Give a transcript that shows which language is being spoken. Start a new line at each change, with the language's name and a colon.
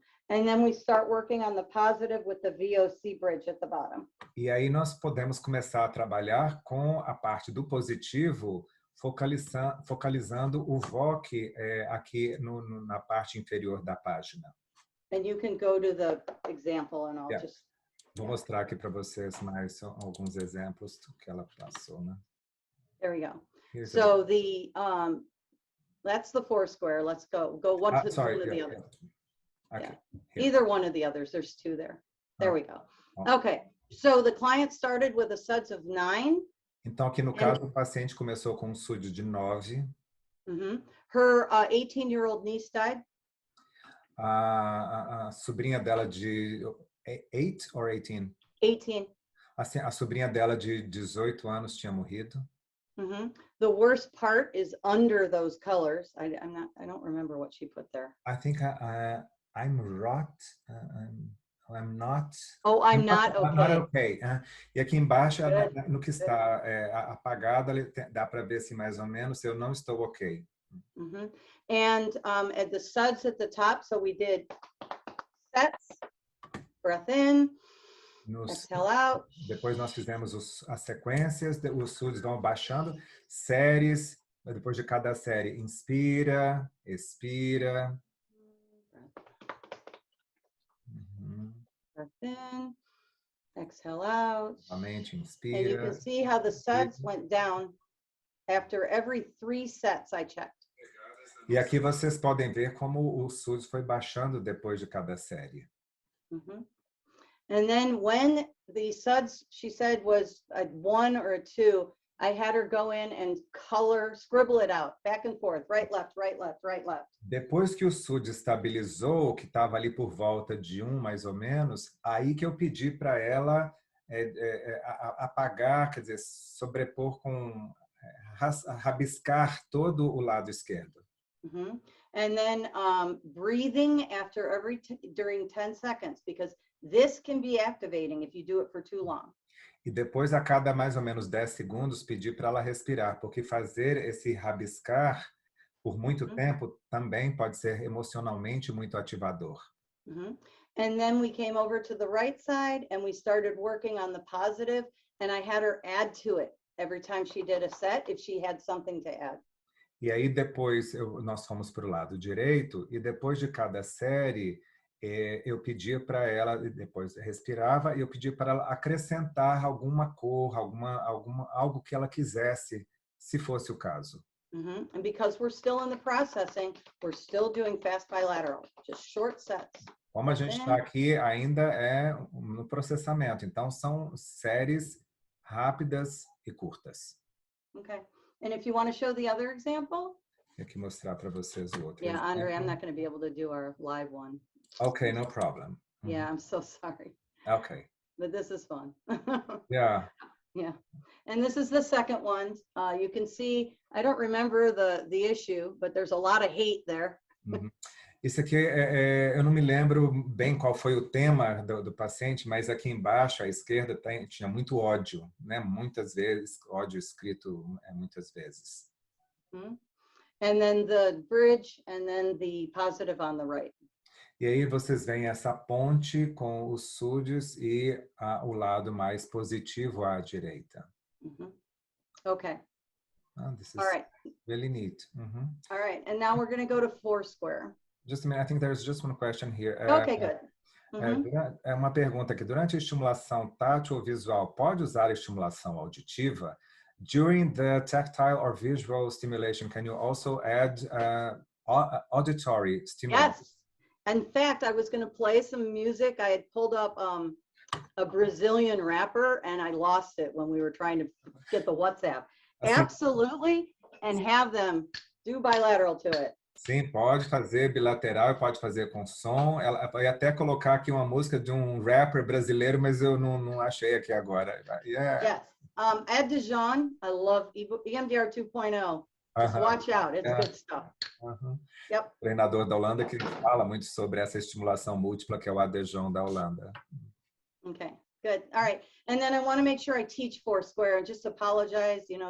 English: And then we start working on the positive with the VOC bridge at the bottom.
Portuguese: E aí nós podemos começar a trabalhar com a parte do positivo, focalizando o VOC aqui na parte inferior da página.
English: And you can go to the example and I'll just...
Portuguese: Vou mostrar aqui para vocês mais alguns exemplos que ela passou, né?
English: There we go. So that's the four square. Let's go one of the other. Okay. Either one of the others. There's two there. There we go. Okay. So the client started with a SUDS of 9.
Portuguese: Então aqui no caso o paciente começou com um SUD de 9.
English: Her 18-year-old niece died.
Portuguese: A sobrinha dela de
English: 8 or 18? 18.
Portuguese: A sobrinha dela de 18 anos tinha morrido.
English: The worst part is under those colors. I don't remember what she put there. I think I'm rot. I'm not. Oh, I'm not okay. I'm not okay.
Portuguese: E aqui embaixo, no que está apagado, dá para ver assim mais ou menos. Eu não estou ok.
English: And at the SUDS at the top, so we did sets, breath in. Exhale out.
Portuguese: Depois nós fizemos as sequências, os SUDs vão baixando, séries, depois de cada série, inspira, expira.
English: Breath in, exhale out.
Portuguese: Novamente, inspira.
English: And you can see how the SUDs went down after every 3 sets I checked.
Portuguese: E aqui vocês podem ver como o SUDs foi baixando depois de cada série.
English: And then when the SUDS, she said, was a 1 or a 2, I had her go in and scribble it out, back and forth, right, left, right, left, right, left.
Portuguese: Depois que o SUD estabilizou, que estava ali por volta de 1, mais ou menos, aí que eu pedi para ela apagar, quer dizer, sobrepor com rabiscar todo o lado esquerdo. Mhm.
English: And then breathing after during 10 seconds, because this can be activating if you do it for too long.
Portuguese: E depois, a cada mais ou menos 10 segundos, pedir para ela respirar, porque fazer esse rabiscar por muito tempo também pode ser emocionalmente muito ativador. Mhm.
English: And then we came over to the right side and we started working on the positive, and I had her add to it every time she did a set if she had something to add.
Portuguese: E aí depois nós fomos para o lado direito e depois de cada série eu pedia para ela, depois respirava e eu pedia para ela acrescentar alguma cor, algo que ela quisesse, se fosse o caso.
English: And because we're still in the processing, we're still doing fast bilateral, just short sets.
Portuguese: Como a gente está aqui, ainda é no processamento. Então, são séries rápidas e curtas.
English: Okay. And if you want to show the other example.
Portuguese: Tenho que mostrar para vocês o outro.
English: Yeah, Andre, I'm not going to be able to do our live one. Okay, no problem. Yeah, I'm so sorry. Okay. But this is fun. Yeah. Yeah. And this is the second one. You can see, I don't remember the issue, but there's a lot of hate there. Isso aqui, eu não me lembro bem qual foi o tema do paciente, mas aqui embaixo, à esquerda, tinha muito ódio, né? Muitas vezes, ódio escrito muitas vezes. And then the bridge, and then the positive on the right. E aí vocês veem essa ponte com os SUDs e o lado mais positivo à direita. Okay. This is all right. Really neat. All right, and now we're going to go to Foursquare. Just a minute, I think there's just one question here. Okay, good.
Portuguese: É uma pergunta aqui. Durante a estimulação tátil ou visual, pode usar a estimulação auditiva?
English: During the tactile or visual stimulation, can you also add auditory stimulation? Yes. In fact, I was going to play some music. I had pulled up a Brazilian rapper, and I lost it when we were trying to get the WhatsApp. Absolutely, and have them do bilateral to it.
Portuguese: Sim, pode fazer bilateral, pode fazer com som. Ela vai até colocar aqui uma música de um rapper brasileiro, mas eu não achei aqui agora.
English: Yeah. Yes. Ed DeJean, I love EMDR 2.0. Just watch out, it's good stuff. Yep.
Portuguese: Treinador da Holanda que fala muito sobre essa estimulação múltipla, que é o Ed DeJean da Holanda.
English: Okay, good. All right. And then I want to make sure I teach Foursquare and just apologize,